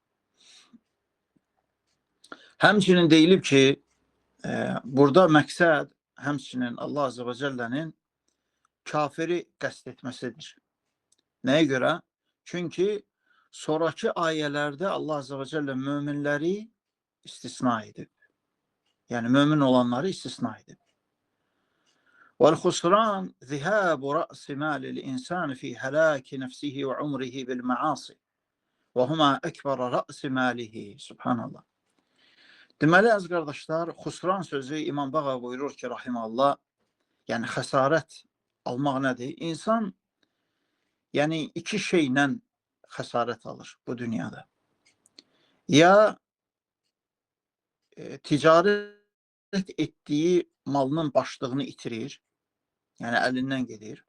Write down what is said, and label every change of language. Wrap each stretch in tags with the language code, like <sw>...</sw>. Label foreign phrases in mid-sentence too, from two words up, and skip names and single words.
<az>Həmçinin deyilib ki, burada məqsəd həmçinin Allah</az> <ar>عز وجل</ar> <az>kafiri qəsd etməsidir. Nəyə görə? Çünki sonraki ayələrdə Allah</az> <ar>عز وجل</ar> <az>möminləri istisna edib. Yəni mömin olanları istisna edib.</az> <ar>وَالْخُسْرَانِ ذِهَابُ رَأْسِ مَالِ الْإِنسَانِ فِي هَلَاكِ نَفْسِهِ وَعُمْرِهِ بِالْمَعَاصِ وَهُمَا أَكْبَرَ رَأْسِ مَالِهِ.</ar> <az>Subhanallah. Deməli, əziz qardaşlar, xusran sözü İmam Bağa buyurur ki, rahimallah, yəni xəsarət almaq nədir? İnsan yəni iki şeylə xəsarət alır bu dünyada. Ya ticarət etdiyi malının başlığını itirir, yəni əlindən gedir.</az>